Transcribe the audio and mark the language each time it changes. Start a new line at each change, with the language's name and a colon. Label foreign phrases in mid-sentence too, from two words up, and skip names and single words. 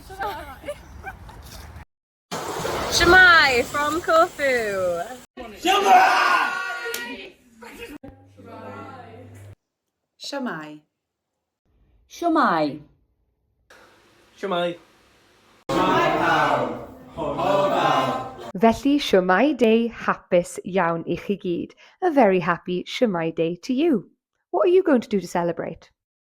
English: Siwmae from Corfu!
Welsh: Siwmae! Siwmae! Siwmae. Felly, Siwmae Day hapus iawn I chi gyd.
English: A very happy Siwmae Day to you. What are you going to do to celebrate?